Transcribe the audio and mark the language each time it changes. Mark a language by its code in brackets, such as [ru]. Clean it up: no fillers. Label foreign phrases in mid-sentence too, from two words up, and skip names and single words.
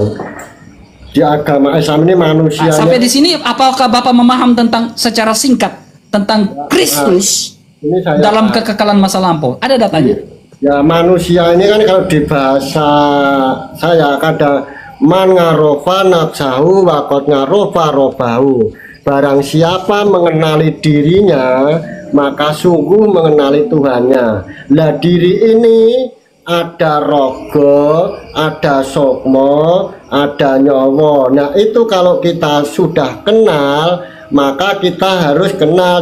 [id] Di agama Islam ini manusia. Sampai di sini apakah Bapak memaham secara singkat tentang Kristus dalam kekekalan masa lampau? Ada datanya? Ya, manusia ini kan kalau di bahasa saya kadang [ar] من عرف نفسه فقد عرف ربه. [id] Barang siapa mengenali dirinya, maka sungguh mengenali Tuhannya. Lah diri ini ada rogo, ada sokmo, ada nyowo. Nah itu kalau kita sudah kenal, maka kita harus kenal.